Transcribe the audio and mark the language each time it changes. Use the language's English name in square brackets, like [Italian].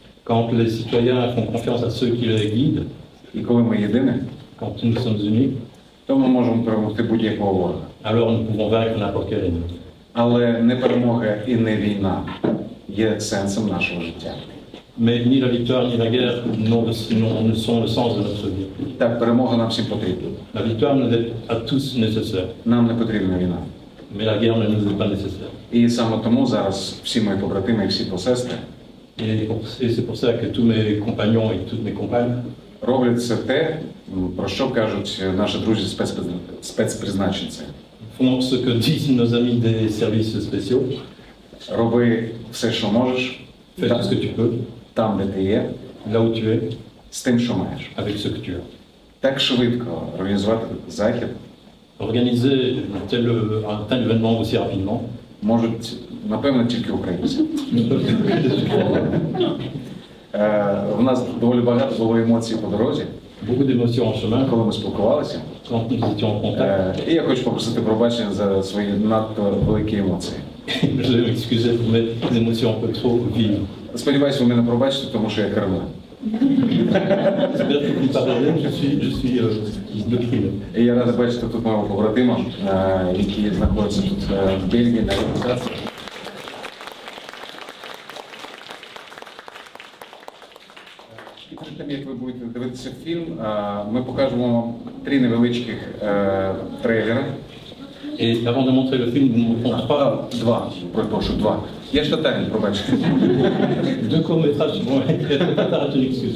[French] Quand les citoyens font confiance à ceux qui les guident, [Ukrainian] і коли ми єдині, [French] quand nous sommes unis, [Ukrainian] то ми можемо перемогти будь-якого ворога. [French] alors nous pouvons vaincre n'importe quel ennemi. [Ukrainian] Але не перемога і не війна є сенсом нашого життя. [French] Mais ni la victoire ni la guerre ne sont le sens de notre vie. [Ukrainian] Так, перемога нам всім потрібна. [French] La victoire nous est à tous nécessaire, [Ukrainian] Нам не потрібна війна. [French] mais la guerre ne nous est pas nécessaire. [Ukrainian] І саме тому зараз всі мої побратими і всі посестри [French] Et c'est pour ça que tous mes compagnons et toutes mes compagnes [Ukrainian] роблять все те, про що кажуть наші друзі спецпризначенці. [French] font ce que disent nos amis des services spéciaux. [Ukrainian] Роби все, що можеш, [French] Fais tout ce que tu peux, [Ukrainian] там, де ти є, [French] là où tu es, [Ukrainian] з тим, що маєш. [French] avec ce que tu as. [Ukrainian] Так швидко організувати захід [French] Organiser un tel événement aussi rapidement [Ukrainian] можуть, напевно, тільки українці. [French] ne peuvent que les Ukrainiens. [Ukrainian] У нас доволі багато було емоцій по дорозі, [French] Beaucoup d'émotions en chemin [Ukrainian] коли ми спілкувалися. [French] quand nous étions en contact. [Ukrainian] І я хочу попросити пробачення за свої надто великі емоції. [French] Je vais m'excuser pour mes émotions un peu trop vives. [Ukrainian] Сподіваюся, ви мене пробачите, тому що я керму. [French] J'espère que vous me pardonnez, je suis de crime. [Ukrainian] І я радий бачити тут мого побратима, який знаходиться тут в Бельгії на реабілітації. І перед тим, як ви будете дивитися фільм, ми покажемо вам 3 невеличких трейлери. [French] Et avant de montrer le film, nous montrons [Ukrainian] Два, прошу, два. Я ж татарин, пробачте. [French] deux courts-métrages qui vont être tataratonix.